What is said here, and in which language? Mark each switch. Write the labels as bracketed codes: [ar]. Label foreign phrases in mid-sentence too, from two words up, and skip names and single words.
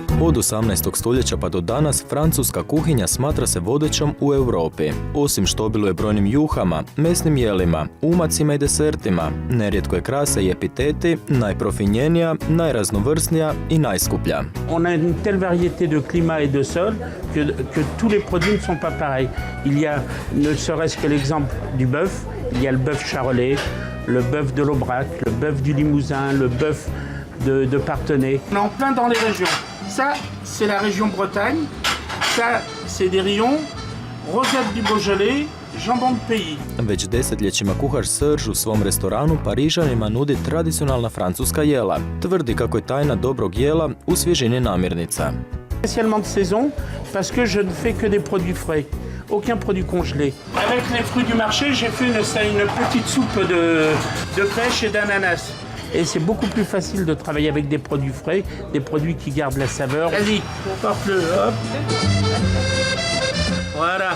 [hr] Od 18. stoljeća pa do danas francuska kuhinja smatra se vodećom u Europi. Osim što obiluje brojnim juhama, mesnim jelima, umacima i desertima, nerijetko je krase i epiteti, najprofinjenija, najraznovrsnija i najskuplja. [fr] On a une telle variété de climat et de sol que tous les produits ne sont pas pareils. Il y a, ne serait-ce que l'exemple du bœuf, il y a le bœuf charolais, le bœuf de l'Aubrac, le bœuf du Limousin, le bœuf de Parthenay. On est en plein dans les régions. Ça, c'est la région Bretagne. Ça, c'est des rayons, rosette du Beaujolais, jambon de pays. [hr] Već desetljećima kuhar Serge u svom restoranu Parižanima nudi tradicionalna francuska jela. Tvrdi kako je tajna dobrog jela u svježini namirnica. [fr] Spécialement de saison, parce que je ne fais que des produits frais. Aucun produit congelé. Avec les fruits du marché, j'ai fait une petite soupe de pêche et d'ananas. Et c'est beaucoup plus facile de travailler avec des produits frais, des produits qui gardent la saveur. Vas-y, porte-le, hop. Voilà.